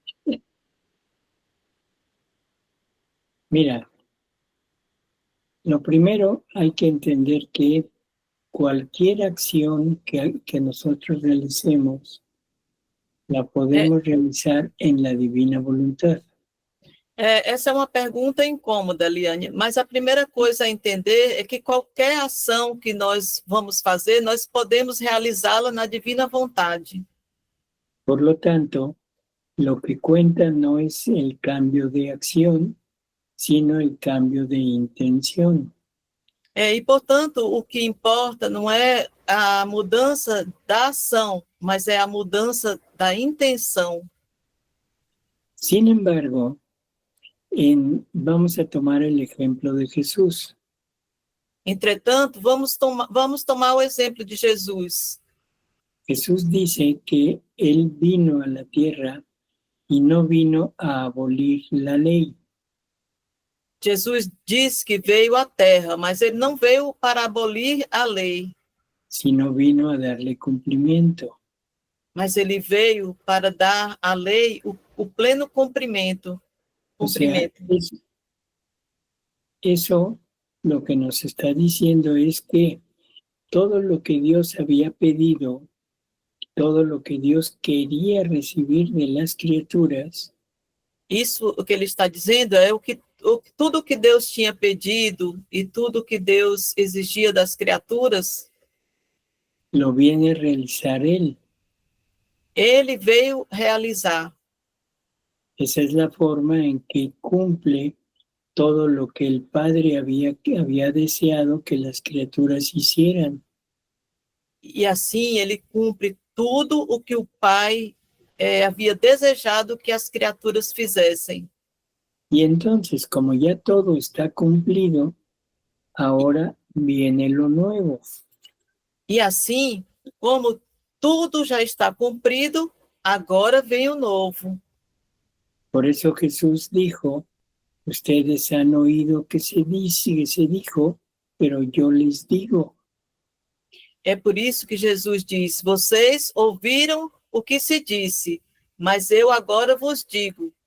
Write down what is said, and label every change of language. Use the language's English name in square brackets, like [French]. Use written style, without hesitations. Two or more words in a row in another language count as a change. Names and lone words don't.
[Spanish] Mira, lo primero hay que entender que cualquier acción que nosotros realicemos, la podemos realizar en la divina voluntad. [Portuguese] Essa é uma pergunta incômoda, Liane, mas a primeira coisa a entender é que qualquer ação que nós vamos fazer, nós podemos realizá-la na divina vontade. [Spanish] Por lo tanto, lo que cuenta no es el cambio de acción, sino el cambio de intención. [Portuguese] E, portanto, o que importa não é a mudança da ação, mas é a mudança da intenção. [Spanish] Sin embargo, vamos a tomar el ejemplo de Jesús. [Portuguese] Entretanto, vamos tomar o exemplo de Jesus. [Spanish] Jesús dice que Él vino a la tierra y no vino a abolir la ley, [Portuguese] Jesus diz que veio à Terra, mas ele não veio para abolir a lei, [Spanish] sino vino a darle cumplimiento. [Portuguese] mas ele veio para dar à lei o pleno cumprimento. [Spanish] O sea, eso lo que nos está diciendo es que todo lo que Dios había pedido, todo lo que Dios quería recibir de las criaturas, [Portuguese] Isso, o que ele está dizendo é tudo que Deus tinha pedido e tudo que Deus exigia das criaturas, [Spanish] lo viene a realizar Él. [Portuguese] ele veio realizar. [Spanish] Esa es la forma en que cumple todo lo que el Padre había deseado que las criaturas hicieran. [Portuguese] E assim ele cumpre tudo o que o Pai havia desejado que as criaturas fizessem. [Spanish] Y entonces, como ya todo está cumplido, ahora viene lo nuevo. [Portuguese] E assim, como tudo já está cumprido, agora vem o novo. [Spanish] Por eso Jesús dijo, ustedes han oído que se dijo, pero yo les digo. [Portuguese] É por isso que Jesus diz, vocês ouviram o que se disse, mas eu agora vos digo.